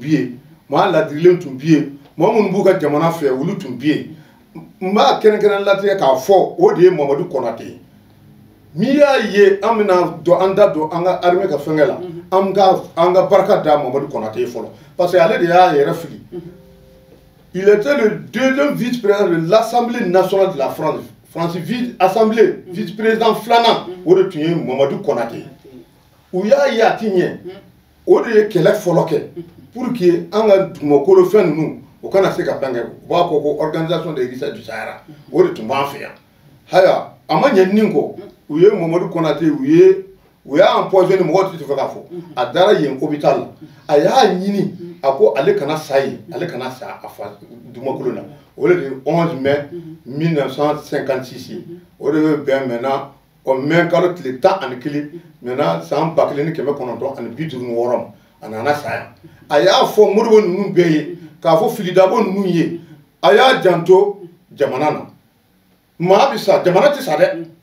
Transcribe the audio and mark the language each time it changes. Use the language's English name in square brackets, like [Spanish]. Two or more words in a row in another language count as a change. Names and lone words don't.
[Bambara] yen maa ladirilenw tun bɛ yen maa minnu b'u ka jamana fɛ olu tun bɛ yen n b'a kɛrɛnkɛrɛn latigɛ k'a fɔ o de ye Mamadu Konate ye n'i y'a ye an bɛna an da don an ka armée ka fɛngɛ la an ka barika da Mamadu Konate ye fɔlɔ parce que ale de y'a yɛrɛ fili [French] il était le deuxième vice-président de l'Assemblée nationale de la France assemblée vice-président [Bambara] filanan o de tun ye Mamadu Konate u y'a ye a ti ɲɛ o de ye kɛlɛ fɔlɔ kɛ [French] pour que [Bambara] an ka dugumakolo fɛn ninnu o kana se ka fɛngɛ u b'a fɔ ko [French] organisation des richesses du Sahara [Bambara] o de tun b'an fɛ yan haya a ma ɲɛ nin kɔ u ye Mamadu Konate u y'a empoisonné mɔgɔ tɛ fɛ k'a fɔ a dara yen hôpital la a y'a ɲini a ko ale kana sa yen ale kana sa a fa dugumakolo la o de ye 11 mai 1956 ye o de bɛ bɛn maintenant o mai kalo tile 11 maintenant san 1956 ma a nana sa yan a y'a fɔ Modibo ninnu bɛɛ ye k'a fɔ Filidabo ninnu ye a y'a janto jamana na maa bɛ sa jamana tɛ sa dɛ